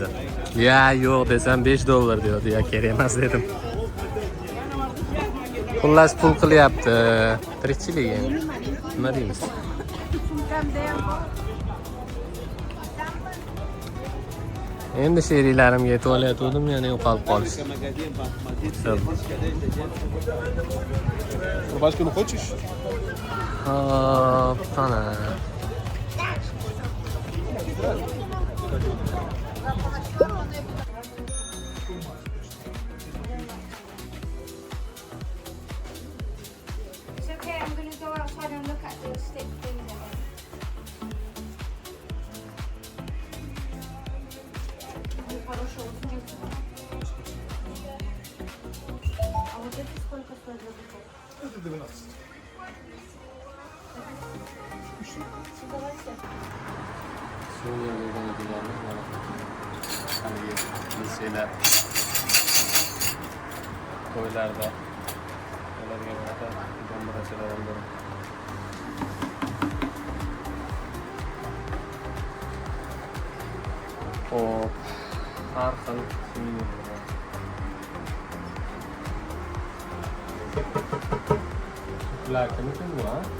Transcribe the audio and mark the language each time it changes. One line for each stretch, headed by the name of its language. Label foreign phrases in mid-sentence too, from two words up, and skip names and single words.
Uzbek: Ya yo'q desam $5 deydi. Ya kerak emas dedim. Xullas pul qilyapti. Tirikchilik endi. Nima deymiz? Endi sheriklarimga yetib olayotgandim, yana yo'qolib qolishdi.
Russian: Рубашку не хочешь?
Uzbek: Hop, qana.
English: It's okay, I'm going to go outside and look at the stick things again.
Russian: А вот это сколько стоит за бутылку? Это 12. Давайте.
Uzbek: Suriya bo'lgan ekanlar mana haligi bilsanglar to'ylarda ularga bunaqa dombirachalardan biri. Hop, har xil suyunib Blackimikin bu ha?